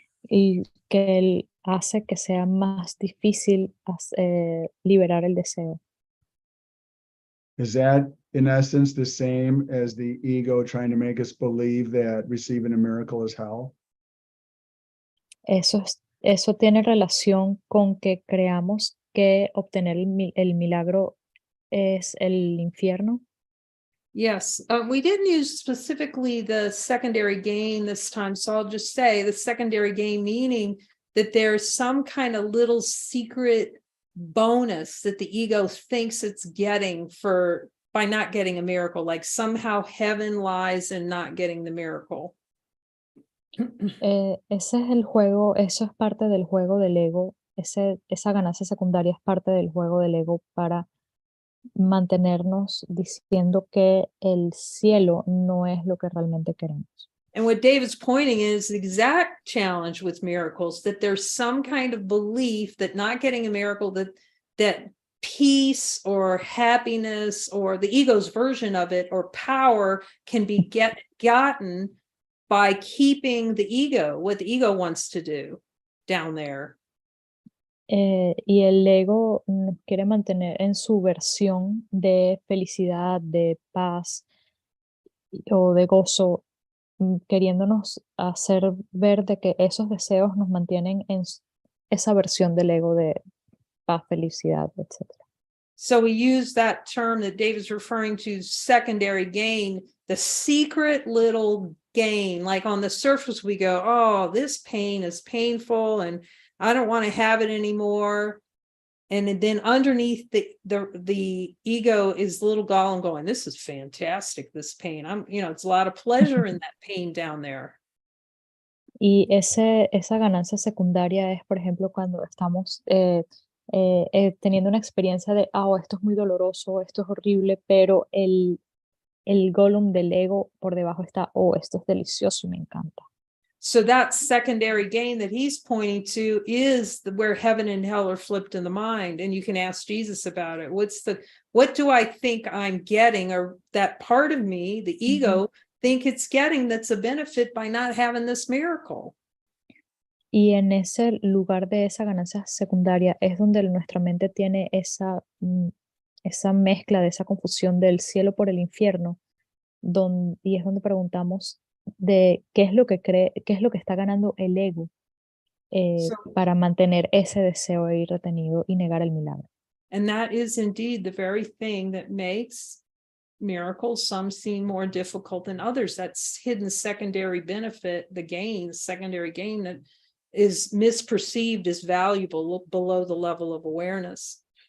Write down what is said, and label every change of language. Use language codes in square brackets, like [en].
[es] Y que hace que sea más difícil liberar el deseo. [en] Is that, in essence, the same as the ego trying to make us believe that receiving a miracle is hell? [es] Eso tiene relación con que creamos que obtener el milagro es el infierno. [en] Yes, we didn't use specifically the secondary gain this time, so I'll just say the secondary gain meaning that there's some kind of little secret bonus that the ego thinks it's getting by not getting a miracle, like somehow heaven lies in not getting the miracle. [es] Ese es el juego, eso es parte del juego del ego, esa ganancia secundaria es parte del juego del ego para mantenernos diciendo que el cielo no es lo que realmente queremos. [en] And what David's pointing is the exact challenge with miracles, that there's some kind of belief that not getting a miracle, that peace or happiness or the ego's version of it or power can be gotten by keeping the ego, what the ego wants to do down there. [es] Y el ego nos quiere mantener en su versión de felicidad, de paz o de gozo, queriéndonos hacer ver de que esos deseos nos mantienen en esa versión del ego de paz, felicidad, etc. [en] So we use that term that David's referring to, secondary gain, the secret little gain. Like on the surface, we go, oh, this pain is painful and I don't want to have it anymore. And then underneath the ego is little Gollum going, this is fantastic, this pain. It's a lot of pleasure in that pain down there. [es] Y esa ganancia secundaria es, por ejemplo, cuando estamos teniendo una experiencia de, esto es muy doloroso, esto es horrible, pero el Gollum del ego por debajo está, esto es delicioso y me encanta. [en] So that secondary gain that he's pointing to is where heaven and hell are flipped in the mind. And you can ask Jesus about it. What do I think I'm getting, or that part of me, the ego, think it's getting that's a benefit by not having this miracle? [es] Y en ese lugar de esa ganancia secundaria es donde nuestra mente tiene esa mezcla, de esa confusión del cielo por el infierno, y es donde preguntamos de qué es lo que está ganando el ego para mantener ese deseo ahí retenido y negar el milagro. [en] And that is indeed the very thing that makes miracles some seem more difficult than others. That's hidden secondary benefit, secondary gain that is misperceived as valuable below the level of awareness.